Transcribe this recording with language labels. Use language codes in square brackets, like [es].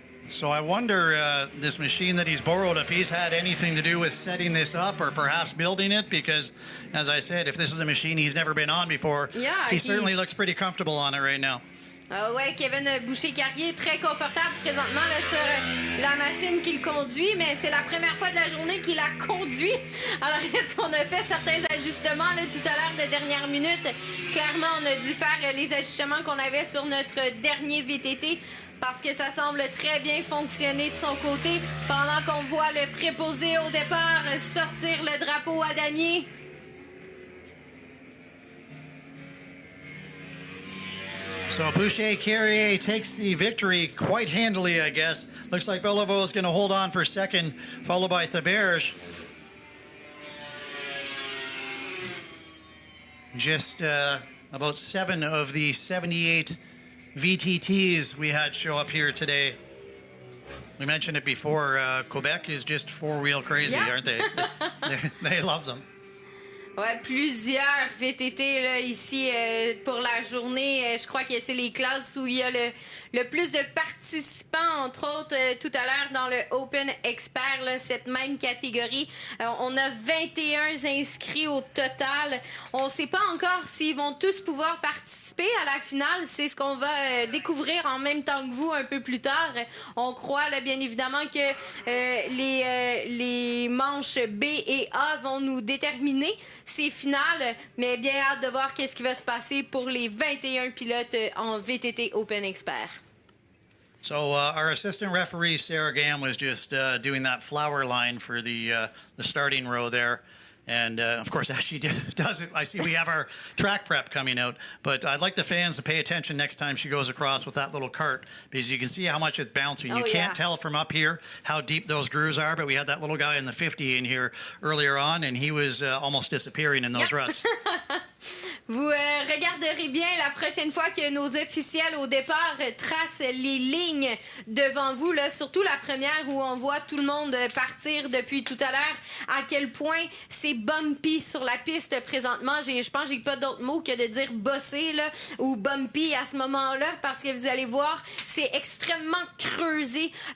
[en] So I wonder, this machine that he's borrowed, if he's had anything to do with setting this up or perhaps building it, because, as I said, if this is a machine he's never been on before, he certainly looks pretty comfortable on it right now. [fr] Ouais, Kevin Boucher-Carrier très confortable présentement là, sur la machine qu'il conduit, mais c'est la première fois de la journée qu'il la conduit. Alors, est-ce qu'on a fait certains ajustements là, tout à l'heure de dernière minute? Clairement, on a dû faire les ajustements qu'on avait sur notre dernier VTT, parce que ça semble très bien fonctionner de son côté, pendant qu'on voit le préposé au départ sortir le drapeau à damier. [en] So Boucher-Carrier takes the victory quite handily, I guess. Looks like Beliveau is going to hold on for second, followed by Théberge. just about 7 of the 78 VTTs we had show up here today. We mentioned it before, Quebec is just four-wheel crazy, Yeah. aren't they? They love them. [fr] Ouais, plusieurs VTT là, ici pour la journée. Je crois que c'est les classes où il y a le plus de participants, entre autres, tout à l'heure dans le Open Expert, là, cette même catégorie. On a 21 inscrits au total. On ne sait pas encore s'ils vont tous pouvoir participer à la finale. C'est ce qu'on va découvrir en même temps que vous un peu plus tard. On croit là, bien évidemment que les manches B et A vont nous déterminer ces finales, mais bien hâte de voir qu'est-ce qui va se passer pour les 21 pilotes en VTT Open Expert. [en] So our assistant referee, Sarah Gam, was just doing that flower line for the starting row there. And, of course, as she does it, I see we have our track prep coming out. But I'd like the fans to pay attention next time she goes across with that little cart, because you can see how much it's bouncing. Oh, you can't tell from up here how deep those grooves are, but we had that little guy in the 50 in here earlier on, and he was almost disappearing in those ruts. [fr] Vous regarderez bien la prochaine fois que nos officiels au départ tracent les lignes devant vous, là, surtout la première où on voit tout le monde partir depuis tout à l'heure, à quel point c'est bumpy sur la piste présentement. Je pense que j'ai pas d'autre mot que de dire bosser là, ou bumpy à ce moment-là, parce que vous allez voir, c'est extrêmement creusé.